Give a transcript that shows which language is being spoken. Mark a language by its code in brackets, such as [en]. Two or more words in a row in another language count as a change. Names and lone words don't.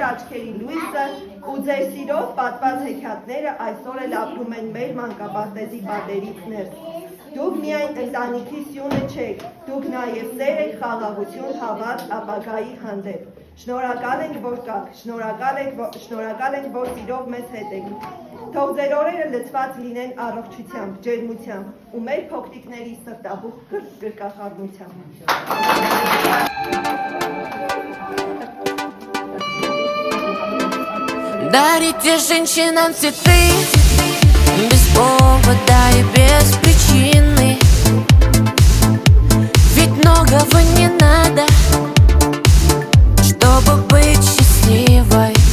[hy] աչքերի լույսը ու ձեր սիրով պատված հեքիաթները այսօր էլ ապրում են մեր մանկապարտեզի պատերից ներս։ Դուք միայն ընտանիքի սյունը չեք, դուք նաև սեր եք, խաղաղություն, հավատ ապագայի հանդեպ։ Շնորհակալ ենք, որ կաք, շնորհակալ ենք, որ սիրով մեզ հետ եք։ Թող ձեր օրերը լցված լինեն առողջությամբ, ջերմությամբ ու մեր փոքրիկների սրտաբուխ գրկախառնությամբ։ [ru] Дарите женщинам цветы без повода и без причины. Ведь многого не надо, чтобы быть счастливой.